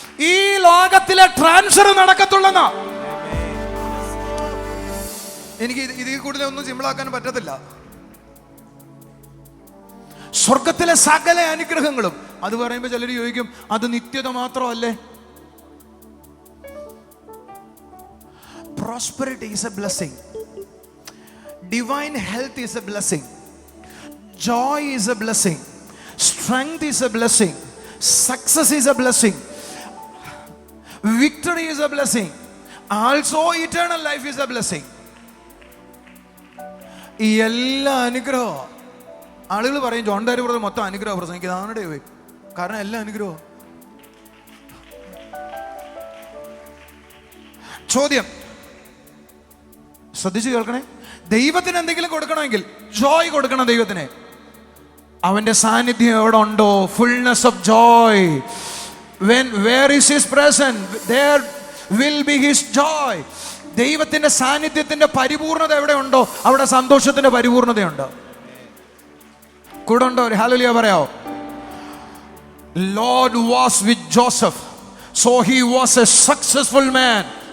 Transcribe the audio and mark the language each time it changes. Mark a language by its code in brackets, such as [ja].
[ml] ഈ ലോകത്തിലെ ട്രാൻസ്ഫർ നടക്കത്തുള്ളെന്നാ. എനിക്ക് ഇതിൽ കൂടുതൽ ഒന്നും സിമ്പിളാക്കാൻ പറ്റത്തില്ല. സ്വർഗത്തിലെ സകല അനുഗ്രഹങ്ങളും, അത് പറയുമ്പോൾ ചിലർ ചോദിക്കും, അത് നിത്യത മാത്രമല്ലേ? [en] Prosperity is a blessing. Divine health is a blessing. Joy is a blessing. Strength is a blessing. Success is a blessing. Victory is a blessing. Also eternal life is a blessing. [ml] ഈ എല്ലാ അനുഗ്രഹവും ആളുകൾ പറയും John ഡാരി brother മൊത്തം അനുഗ്രഹം പ്രസംഗിക്കുന്നത്. ആണടെ പോയി, കാരണം എല്ലാ അനുഗ്രഹവും. ചോദ്യം ശ്രദ്ധിച്ച് കേൾക്കണേ. ദൈവത്തിന് എന്തെങ്കിലും കൊടുക്കണമെങ്കിൽ ജോയ് കൊടുക്കണം ദൈവത്തിന്. അവന്റെ സാന്നിധ്യം എവിടെ ഉണ്ടോ, [en] Fullness of joy. Where is his presence, there will be his joy. [ml] ദൈവത്തിന്റെ സാന്നിധ്യത്തിന്റെ പരിപൂർണത എവിടെ ഉണ്ടോ അവിടെ സന്തോഷത്തിന്റെ പരിപൂർണതയുണ്ട്. കൂടെ ഉണ്ടോ? ഒരു ഹല്ലേലൂയ പറയാവോ? [en] Lord was with Joseph, so he was a successful man.